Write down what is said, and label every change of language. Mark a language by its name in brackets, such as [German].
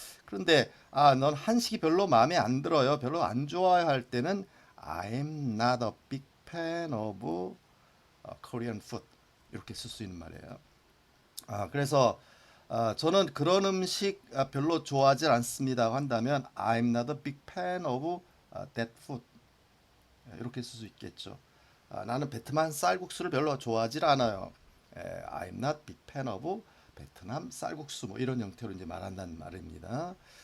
[Korean] 그런데 넌 한식이 별로 마음에 안 들어요. 별로 안 좋아해 할 때는 [English] I'm not a big fan of Korean food. [Korean] 이렇게 쓸 수 있는 말이에요. 그래서 저는 그런 음식 별로 좋아하지 않습니다 한다면 [English] I'm not a big fan of that food. [Korean] 이렇게 쓸 수 있겠죠. 나는 베트남 쌀국수를 별로 좋아하지 않아요. [English] I'm not big fan of [Korean] 베트남 쌀국수 뭐 이런 형태로 이제 말한다는 말입니다.